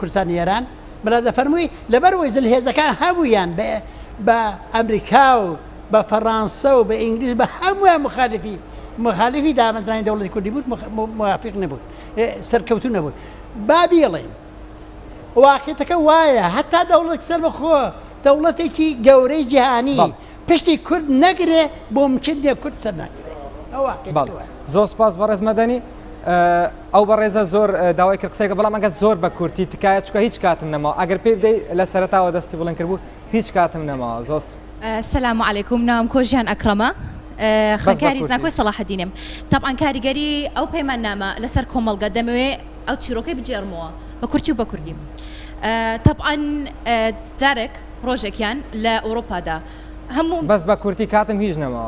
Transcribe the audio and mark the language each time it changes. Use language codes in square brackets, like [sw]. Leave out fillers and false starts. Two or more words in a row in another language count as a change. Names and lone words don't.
[ckb] کوردستانی ئێران بەڵازە فەرمووی لەبەرەوەی زلهێزەکان هەبوویان بە ئەمریکا و بە فەڕەنسا و بە ئینگلیز بە هەموویان مخالفی دامەزرانی دەوڵەتی کوردی بوو موافق نەبوون سەرکەوتوو نەبوون با بێڵێن واقعیەتەکە وایە هەتا دەوڵەت سەربەخۆ دەوڵەتێکی گەورەی جیهانی پشتی کورد نەگرێ بۆ ممکن نییە کورد سەر ناگرێت زۆر سپاس بەڕێز مەدەنی ئەو بەڕێزە زۆر داوای کرد قسەیەکە بەڵام ئەگە زۆر بە کورتی تکایە چکە هیچ کاتم نەماوە ئەگەر پێی بدەی لە سەرەتاوە دەستی بڵند کردبوو هیچ کاتم نەماوە زۆر [ar] السلام عليكم [ckb] نام كوجيان أكرمة خەکاری زانکۆی سەلاحەدینم طبعا کاریگەری ئەو پەیماننامە لەسەر کۆمەڵگە دەمەوێ ئەو چیرۆکەی بجێڕمەوە بە کورتی و بە کوردی طبعا جارێک ڕۆژێکیان لە ئەوروپادا هەموو بەس بە کورتی کاتم هیچ نەماوە